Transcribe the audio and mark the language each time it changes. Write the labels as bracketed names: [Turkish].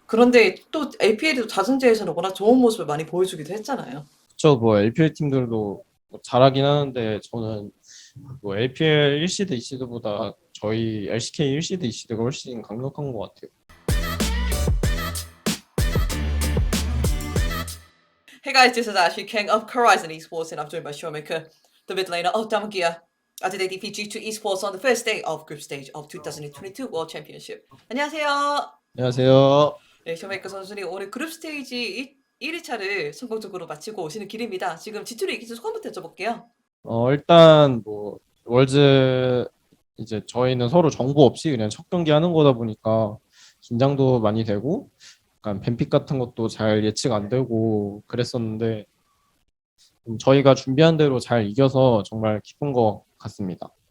[Korean] 그런데 또 LPL도 다승제에서는 워낙 좋은 모습을 많이 보여주기도 했잖아요. 그쵸, 뭐 LPL 팀들도 뭐 잘하긴 하는데 저는 뭐 LPL 1시드, 2시드보다 저희 LCK 1시드, 2시드가 훨씬 강력한 것 같아요. [English] Hey guys, this is Ashley King of Horizon Esports, and I'm joined by Showmaker, the mid laner of Damagia, as they defeat G2 Esports on the first day of group stage of 2022 World Championship. [Korean] 안녕하세요. 안녕하세요. 네, 쇼메이커 선수님 오늘 그룹 스테이지 1위차를 성공적으로 마치고 오시는 길입니다. 지금 G2를 이기신 소감부터 여쭤볼게요. 일단 뭐 월즈 이제 저희는 서로 정보 없이 그냥 첫 경기 하는 거다 보니까 긴장도 많이 되고 약간 뱀픽 같은 것도 잘 예측 안 되고 그랬었는데 저희가 준비한 대로 잘 이겨서 정말 기쁜 것 같습니다.